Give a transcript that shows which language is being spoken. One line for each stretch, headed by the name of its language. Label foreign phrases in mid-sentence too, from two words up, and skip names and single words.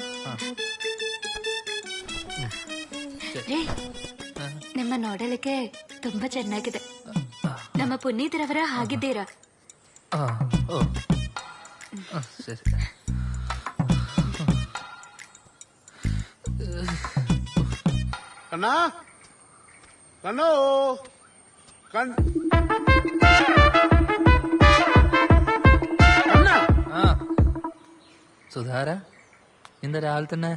Kannada: ರೇ ನಿಮ್ಮ ನೋಡಲಿಕ್ಕೆ ತುಂಬಾ ಚೆನ್ನಾಗಿದೆ. ನಮ್ಮ ಪುನೀತರವರ ಹಾಗಿದ್ದೀರಾ?
Malayalam: ശരി. കണ്ണാ കണ്ണോ കണ്ണ സുധാര ഇന്ന് രാവിലെ തന്നെ